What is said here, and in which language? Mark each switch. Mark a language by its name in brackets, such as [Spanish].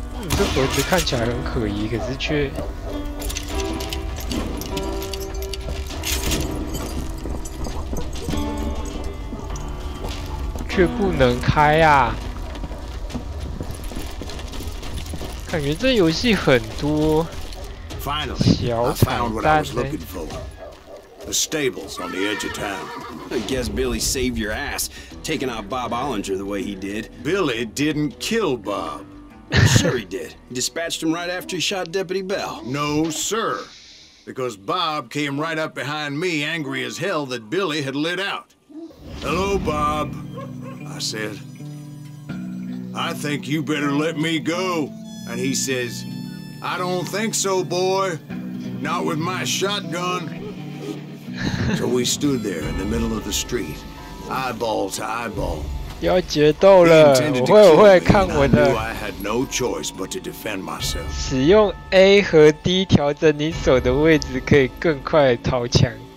[Chinese] 这盒子看起来很可疑，可是却不能开啊！感觉这游戏很多小彩蛋呢。 [English] The stables on the edge of town. I guess Billy saved your ass, taking out Bob Ollinger the way he did. Billy didn't kill Bob. Sure he did. He dispatched him right after he shot Deputy Bell. No, sir. Because Bob came right up behind me, angry as hell that Billy had lit out. Hello, Bob. I said, I think you better let me go. And he says, I don't think so, boy. Not with my shotgun. So we stood there in the middle of the street, eyeball to eyeball. [Chinese] 要决斗了，我会看我的。 [English] I had no choice but to defend myself. [Chinese] 使用 A 和 D 调整你手的位置，可以更快地掏枪。